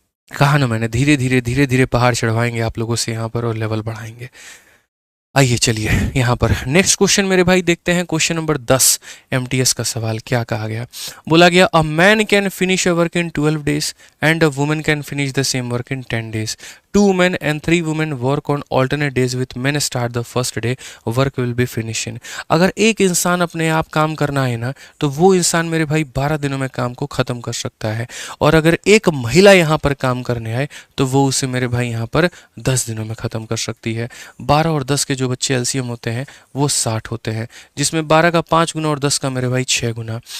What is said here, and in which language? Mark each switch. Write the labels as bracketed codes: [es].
[hi] कहा ना मैंने, धीरे धीरे पहाड़ चढ़वाएंगे आप लोगों से यहाँ पर और लेवल बढ़ाएंगे। आइए चलिए यहाँ पर नेक्स्ट क्वेश्चन मेरे भाई देखते हैं। क्वेश्चन नंबर 10 MTS का सवाल क्या कहा गया, बोला गया [en] A man can finish a work in 12 days and a woman can finish the same work in 10 days। 2 men and 3 women work on alternate days with men start the first day, work will be finishing। [hi] अगर एक इंसान अपने आप काम करना है ना, तो वो इंसान मेरे भाई 12 दिनों में काम को ख़त्म कर सकता है। और अगर एक महिला यहाँ पर काम करने आए तो वो उसे मेरे भाई यहाँ पर 10 दिनों में ख़त्म कर सकती है। 12 और 10 के जो बच्चे LCM होते हैं वो 60 होते हैं, जिसमें 12 का 5 गुना और 10 का मेरे भाई 6 गुना।